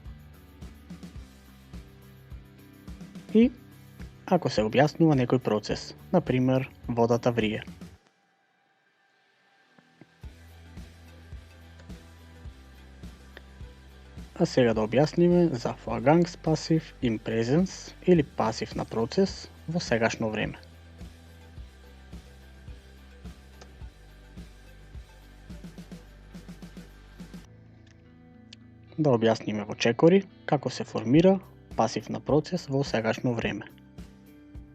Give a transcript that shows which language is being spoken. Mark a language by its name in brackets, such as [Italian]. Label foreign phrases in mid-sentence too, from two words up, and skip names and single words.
[Macedonian] И ако се објаснува некој процес, например, водата врие. А сега да објасниме за [German] Vergangspasiv in presence [Macedonian] или пасив на процес во сегашно време. Да објасниме во чекори како се формира пасив на процес во сегашно време.